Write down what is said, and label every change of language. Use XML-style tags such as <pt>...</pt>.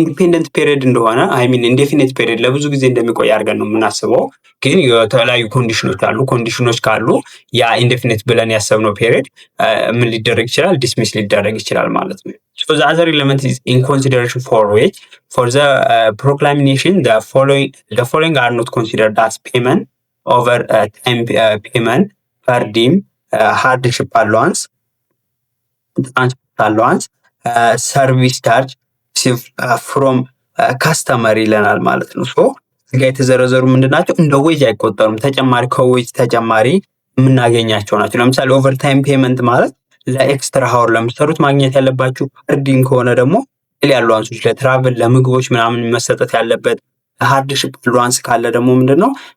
<am>ኢንዲፔንደንት ፔሪድ እንደሆነ አይሚን ኢንዴፊኒት ፔሪድ ለብዙ ጊዜ እንደሚቆይ አድርገን ነው የምናስበው። ግን የተለያዩ ኮንዲሽኖች አሉ። ኮንዲሽኖች ካሉ ያ ኢንዴፊኒት ብለን ያሰብነው ፔሪድ ምን ሊደረግ ይችላል? ዲስሚስ ሊደረግ ይችላል ማለት ነው።</am> <en>so the other element is in consideration for which for the proclamation the following are not considered as payment over time payment per diem, hardship allowance, transport allowance, ሰርቪስ ቻርጅ ፍሮም ካስተመር</en> <am>ይለናል ማለት ነው። ሶ እዚህ ጋር የተዘረዘሩ ምንድናቸው? እንደ ዌጅ አይቆጠሩም። ተጨማሪ ከዌጅ ተጨማሪ የምናገኛቸው ናቸው። ለምሳሌ ኦቨርታይም ፔመንት ማለት ለኤክስትራ ሀወር ለምትሰሩት ማግኘት ያለባችሁ። ፐርዲን ከሆነ ደግሞ አላዋንሶች ለትራቭል ለምግቦች ምናምን መሰጠት ያለበት። ሃርድሺፕ አላዋንስ ካለ ደግሞ ምንድነው?</am>